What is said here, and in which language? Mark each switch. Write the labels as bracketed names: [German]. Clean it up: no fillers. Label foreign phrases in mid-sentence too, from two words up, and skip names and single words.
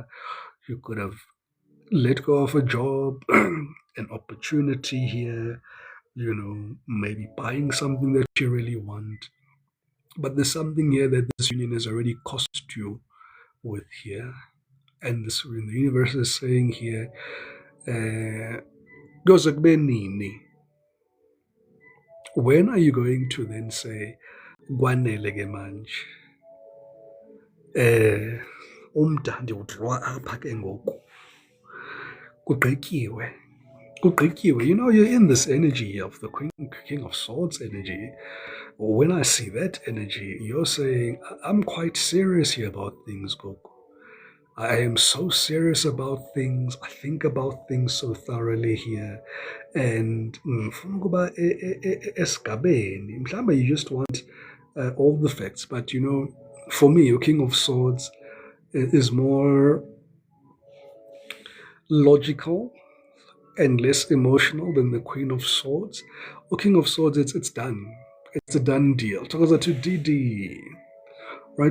[English] You could have let go of a job, an opportunity here, maybe buying something that you really want. But there's something here that this union has already cost you with here. And this the universe is saying here, goes nini. When are you going to then say, [Xhosa] "Kwanele ke manje? Umda ndiwudliwa apha ke ngoku. Kugqityiwe." Kugqityiwe. [English] You're in this energy of the King of Swords energy. When I see that energy, you're saying, I'm quite serious here about things, Goku. I am so serious about things. I think about things so thoroughly here. [Zulu] And ngifuna ukuba esigabeni. [English] Mhlawumbe you just want all the facts. But, for me, your King of Swords is more logical and less emotional than the Queen of Swords. Or King of Swords, it's done. It's a done deal. Tokaza to Didi. Right?